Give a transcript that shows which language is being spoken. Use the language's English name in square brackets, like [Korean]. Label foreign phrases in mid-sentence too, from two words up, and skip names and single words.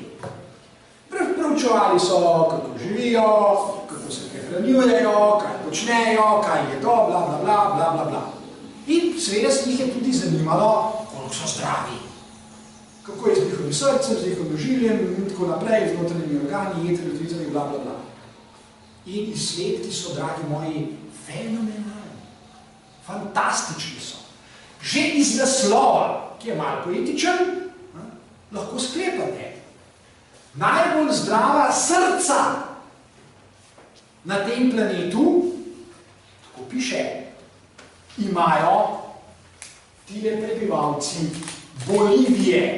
[Slovenian] Proučevali so, kako živijo, kako se prehranjujejo, kaj počnejo, kaj je to, bla, bla, bla, bla, bla, bla. In seveda se jih je tudi zanimalo, koliko so zdravi. Kako je z njihovim srcem, z njihovim žiljem in tako naprej, z notranjimi organi, jetri, odvicami, bla, bla, bla. In izsledki so, dragi moji, fenomenalni. Fantastični so. Že iz naslova, ki je malo poetičen, lahko sklepate. Najbolj zdrava srca na tem planetu, tako piše, imajo tile prebivalci Bolivije.